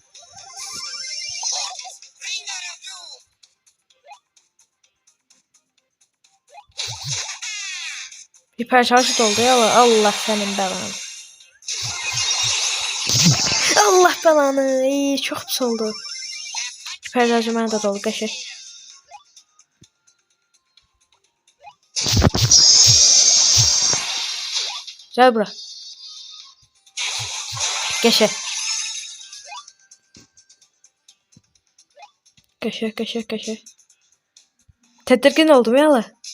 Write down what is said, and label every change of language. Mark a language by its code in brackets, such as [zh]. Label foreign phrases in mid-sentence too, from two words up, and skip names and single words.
[tr] Hiper şarjı doldu ya. Allah senin belanı. Allah belanı. Çok pis oldu. [az] Hiper şarjı mənə də doldu qəşək. [tr] Gel bura. Qəşək. Tedirgin oldum ya.